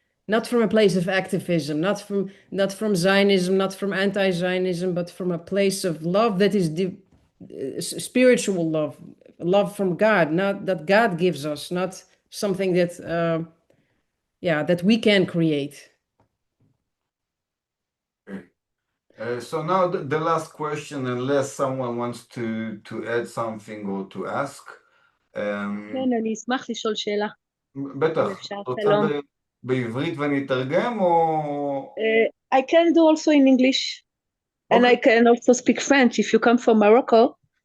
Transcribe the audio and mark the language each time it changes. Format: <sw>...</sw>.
<en>Not from a place of activism, not from Zionism, not from anti-Zionism, but from a place of love that is spiritual love from God, not that God gives us, not something that that we can create. So now the last question, unless someone wants to add something or to ask.</en> <he>כן, אני אשמח לשאול שאלה. בטח, רוצה בעברית ואני אתרגם או...</he> <en>I can do also in English, and I can also speak French if you come from Morocco.</en>